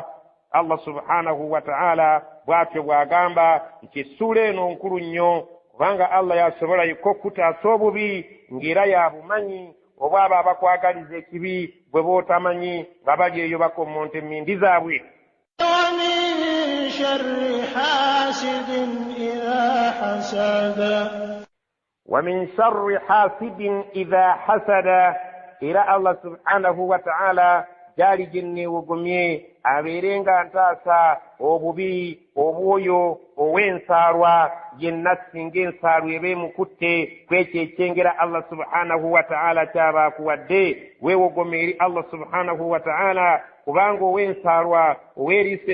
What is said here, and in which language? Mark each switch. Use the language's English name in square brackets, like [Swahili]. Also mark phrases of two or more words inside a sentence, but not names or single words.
[Ganda] Allah [Arabic] سبحانه وتعالى [Ganda] bw'atyo bw'agamba nti essuula eno nkulu nnyo, kubanga Allah yasobola yekka okutaasa obubi ng'era yabumanyi. oba abo abakwagaliza ekibi bwe bootamanyi nga bali eyo bakommonta emmindi zaabwe. [Arabic] ومن شر حاسد إذا حسد era الله سبحانه وتعالى [Ganda] gyali gye neewogomye abeerenga ntaasa obubi obwoyo ow'ensaalwa yenna singa ensaalwa eba emukutte kwekyo ekyengera Allah [Arabic] سبحانه وتعالى [Ganda] kyaba akuwadde weewogome eri Allah [Arabic] سبحانه وتعالى [Ganda] kubanga ow'ensaalwa oweeriisa